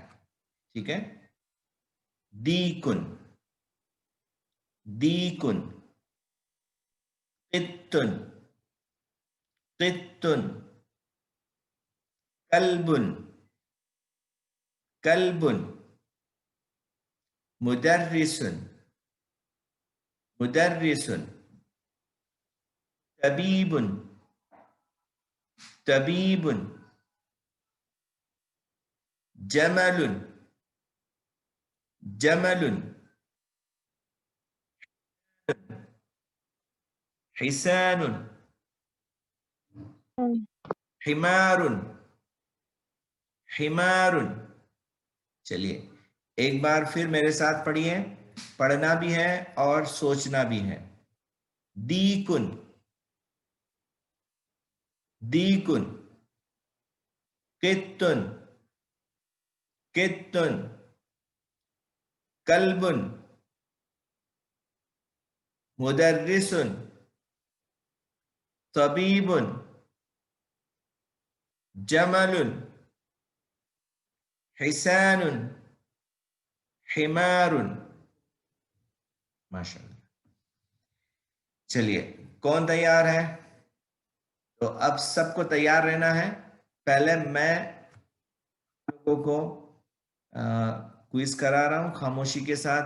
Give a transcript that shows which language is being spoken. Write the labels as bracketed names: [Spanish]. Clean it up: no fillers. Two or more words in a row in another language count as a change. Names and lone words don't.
[Urdu] ٹھیک ہے. [Arabic] دیکن، دیکن، قطن، قطن، کلب، Kalbun. مدرس. مدرس. طبيب. طبيب. جمل. جمل. Hisanun. Himarun. Himarun. [Urdu] چلیے ایک بار پھر میرے ساتھ پڑھیے, پڑھنا بھی ہے اور سوچنا بھی ہے. [Arabic] دیکن. دیکن. قطن. قطن. کلبن. مدرسن. طبیبن. جمل. حسان. حمار. ماشاء اللہ. [Urdu] چلیے کون تیار ہے؟ تو اب سب کو تیار رہنا ہے. پہلے میں لوگوں کو کوئز کرا رہا ہوں خاموشی کے ساتھ.